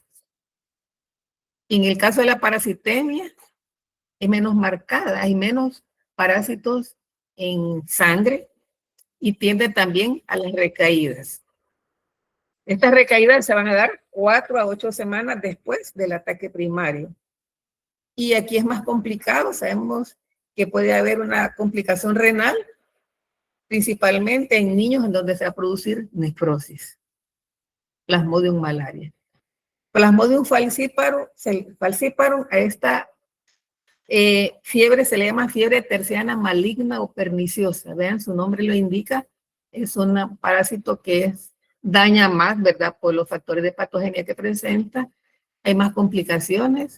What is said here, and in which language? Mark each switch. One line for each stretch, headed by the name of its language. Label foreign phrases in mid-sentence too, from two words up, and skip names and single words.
Spanish: En el caso de la parasitemia, es menos marcada, hay menos parásitos en sangre y tiende también a las recaídas. Estas recaídas se van a dar 4 a 8 semanas después del ataque primario. Y aquí es más complicado, sabemos que puede haber una complicación renal, principalmente en niños en donde se va a producir nefrosis. Plasmodium malaria. Plasmodium falciparum, a esta fiebre se le llama fiebre terciana maligna o perniciosa. Vean, su nombre lo indica, es un parásito que daña más, ¿verdad? Por los factores de patogenia que presenta. Hay más complicaciones.